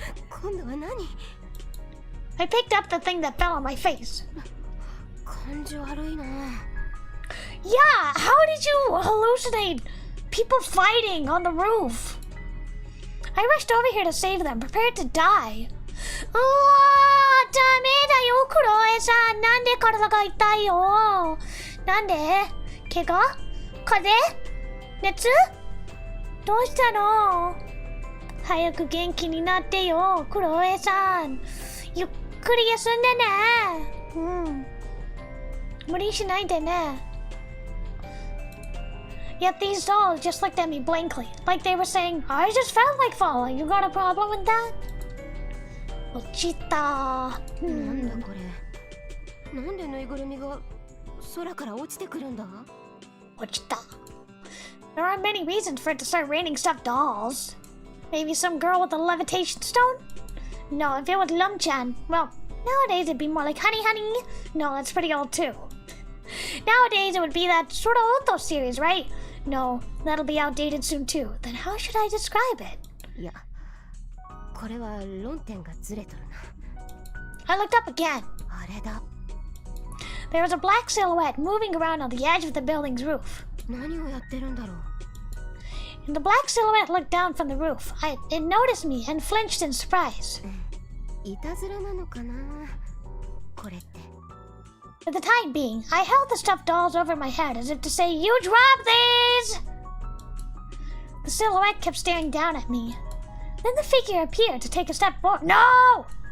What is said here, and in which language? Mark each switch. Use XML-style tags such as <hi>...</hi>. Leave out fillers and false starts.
<ja>今度は何?</ja> <en>I picked up the thing that fell on my face.</en> <ja>感じ悪いな。</ja> <en>Yeah, how did you hallucinate people fighting on the roof? I rushed over here to save them, prepared to die.</en> <ja>うわー、ダメだよ、クロエさん。なんで体が痛いよ。なんで？怪我？風邪？熱？どうしたの？早く元気になってよ、クロエさん。ゆっくり休んでね。無理しないでね。</ja> <en>Yet these dolls just looked at me blankly, like they were saying, I just felt like falling. You got a problem with that?</en> <ja>落ちた。なんだこれ。なんでぬいぐるみが空から落ちてくるんだ？落ちた。</ja> <en>There aren't many reasons for it to start raining stuffed dolls. Maybe some girl with a levitation stone? No, if it was Lumchan, well, nowadays it'd be more like Honey Honey. No, that's pretty old too. Nowadays it would be that sort of Otto series, right? No, that'll be outdated soon too. Then how should I describe it?</en> <ja>いや、これは論点がずれとるな。</ja> <en>I looked up again.</en> <ja>あれだ。</ja> <en>There was a black silhouette moving around on the edge of the building's roof.</en> <ja>何をやってるんだろう。</ja> <en>And the black silhouette looked down from the roof. It noticed me and flinched in surprise.</en> <ja>いたずらなのかな、これって。</ja> <en>For the time being, I held the stuffed dolls over my head as if to say, "You drop these!" The silhouette kept staring down at me. Then the figure appeared to take a step forward. No!</en>